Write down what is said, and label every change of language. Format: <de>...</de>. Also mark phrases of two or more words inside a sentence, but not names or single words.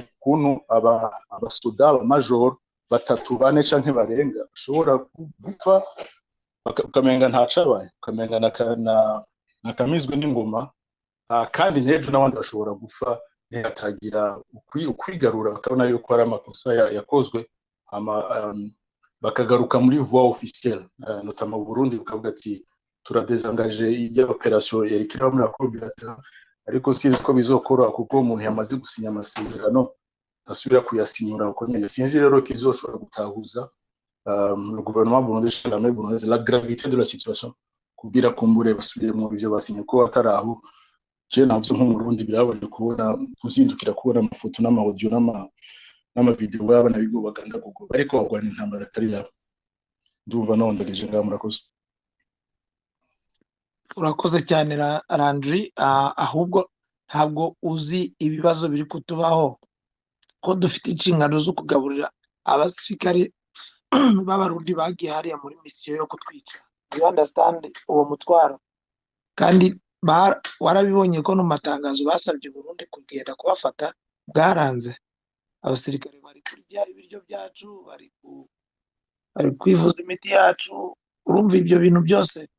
<rn>kuntu abasoda abamajor batatu bane canke barenga bashobora gupfa ukamenga ntacabaye, ukamenga nakamizwe n'ingoma, kandi n'ejo n'abandi bashobora gupfa ntihatagira ukwigarura, bakabona yuko ari amakosa yakozwe, bakagaruka muri</rn> <fr>voie officielle.</fr> <rn>Notamment mu Burundi bukavuga ati turadesangaje y'operation yari kiraba muri</rn> <fr>accord bilatéral,</fr> <rn>ariko sinzi ko bizokora kuko umuntu yamaze gusinya amasezerano asubira kuyasinyura uko nyene. Sinzi rero kizoshobora gutahuza</rn> <fr>le gouvernement burundais, l'armée burundaise, la gravité de la situation</fr> <rn>kugira kumbure basubire mu byo basinye ko ataraho. Je navuze nk'umurundi birabaje kubona kuzindukira kubona amafoto n'amaudio n'amavideo y'abana bigo baganda kugo ariko bagwana intambara atari yabo. Ndumva nondegeje ngaho. Murakoze.</rn> <rw>Urakoze cyane Landry, ahubwo ntabwo uzi ibibazo biri kutubaho ko dufite inshingano zo kugaburira abasirikare b'abarundi bagiye hariya muri misiyo yo kutwica.</rw> <en>You understand</en> <rw>uwo mutwaro? Kandi warabibonye ko no matangazo basabye Burundi kugenda kubafata bwaranze. Abasirikare bari kurya ibiryo byacu, bari kwivuza imiti yacu. Urumva ibyo bintu byose</rw>